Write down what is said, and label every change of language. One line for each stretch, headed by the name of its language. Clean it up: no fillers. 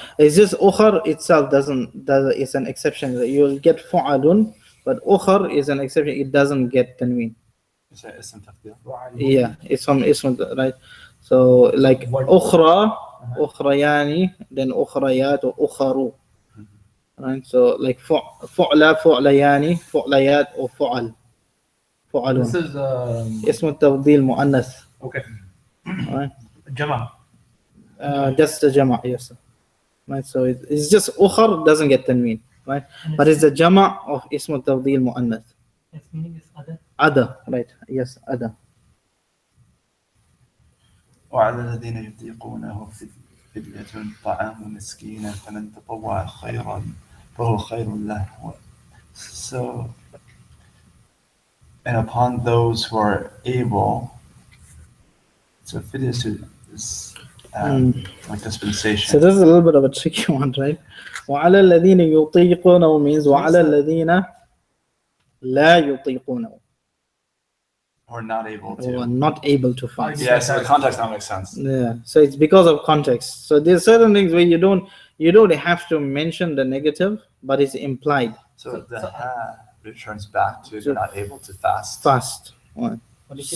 English: It's just أخر itself it's an exception. You'll get فعل, but أخر is an exception. It doesn't get tanween. Is that
Arabic: اسم تقدير?
English: Yeah, it's from ism, right?
Arabic: So like أخرى, أخريان, then أخريات or أخرو, right? So like فعل, فعليان, فعليات or فعل,
English: This
Arabic: فعلون.
English: is
Arabic: اسم التفضيل مؤنث,
English: okay. right? Jama. Just the jama', yes. Right? So it's just أخر doesn't get tanween, right? But it's the jama' of
Arabic: اسم التفضيل مؤنث.
English: Its meaning is other. Other, right? Yes, other.
Arabic: وعلى الذين يطيقونه فدية طعام مسكين فمن تطوع خيرا فهو خير له.
English: So, and upon those who are able, so fidya is like dispensation. So this is a little bit of a tricky one, right?
Arabic: وعلى الذين يطيقونه means وعلى الذين لا يطيقونه,
English: Or not able or to. not able to fast. Yeah, so the context now makes sense. Yeah, so it's because of context. So there's certain things where you don't have to mention the negative, but it's implied. So the ha returns back to they're not able to fast. Fast. What is it